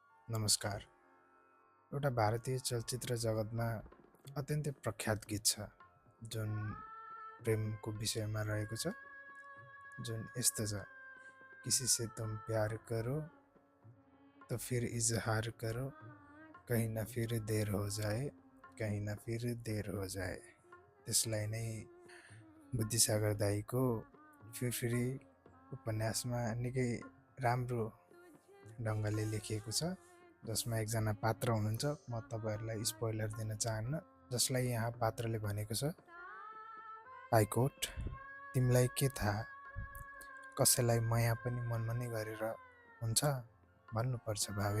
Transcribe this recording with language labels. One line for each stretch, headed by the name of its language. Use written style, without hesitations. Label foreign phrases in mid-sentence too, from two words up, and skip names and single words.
Nepali: नमस्कार। एउटा भारतीय चलचित्र जगतमा अत्यन्तै प्रख्यात गीत छ जुन प्रेमको विषयमा रहेको छ, जुन यस्तो छ,
Hindi: किसी से तुम प्यार करो तो फिर इजहार करो, कहीं न फिर देर हो जाए, कहीं न फिर देर हो जाए।
Nepali: त्यसलाई नै बुद्धिसागर दाईको फिरफिरी उपन्यासमा निकै राम्रो ढङ्गले लेखिएको छ, जसमा एकजना पात्र हुनुहुन्छ। म तपाईहरुलाई स्पोइलर दिन चाहन्न, जसलाई यहाँ पात्रले भनेको छ, हाइकोर्ट तिमीलाई के थाहा, कसैलाई माया पनि मनमा नै गरेर हुन्छ भन्नुपर्छ भावी।